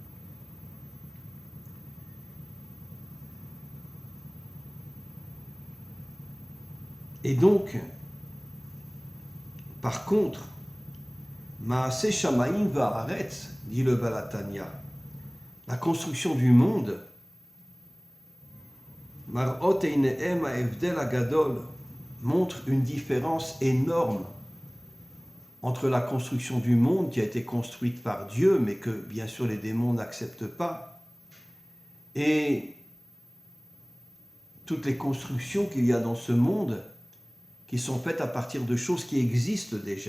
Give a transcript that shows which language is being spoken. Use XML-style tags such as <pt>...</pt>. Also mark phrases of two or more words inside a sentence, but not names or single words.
<fr>Et donc, par contre,</fr> <he>מעשה שמים וארץ,</he> <fr>dit le Baal HaTanya, la construction du monde,</fr> <he>מראות עיניהם ההבדל הגדול,</he> <fr>montre une différence énorme entre la construction du monde qui a été construite par Dieu, mais que bien sûr les démons n'acceptent pas, et toutes les constructions qu'il y a dans ce monde, qui sont faites à partir de choses qui existent déjà.</fr>